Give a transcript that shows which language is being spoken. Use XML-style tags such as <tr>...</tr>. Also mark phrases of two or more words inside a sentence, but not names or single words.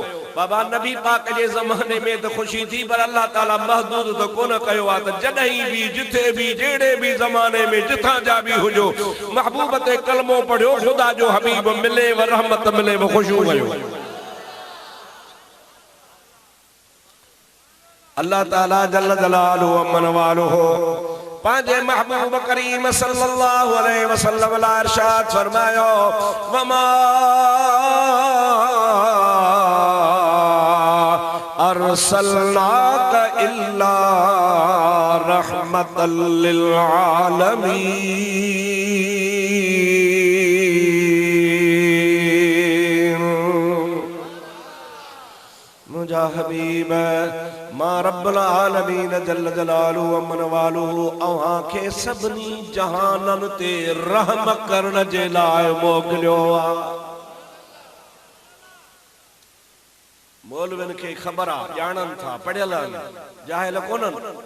<sd>बाबा नबी पाक जे ज़माने में त ख़ुशी थी, पर अल्लाह ताला महदूद त कोन कयो आहे त जॾहिं बि जिथे बि जहिड़े बि ज़माने में जिथां जा बि हुजो, महबूब ते कलमो पढ़ियो, ख़ुदा जो हबीब मिले व रहमत मिले व ख़ुशियूं कयो। अल्लाह ताला</sd> <ar>جل جلاله</ar> <sd>अमन वालो हो पांजे महबूब करीम</sd> <ar>صلى الله عليه وسلم</ar> <sd>ला इरशाद फरमायो,</sd> <ar>وما أرسلناك إلا رحمة للعالمين.</ar> <sd>मुझा हबीब मां</sd> <ar>رب العالمين جل جلاله</ar> <sd>अमन वालू अव्हां खे सभिनी जहाननि ते रहम करण जे लाइ मोकिलियो आहे। मौलवियुनि खे ख़बर आहे, ॼाणनि था, पढ़ियल आहिनि, जाहिल कोन्हनि।</sd>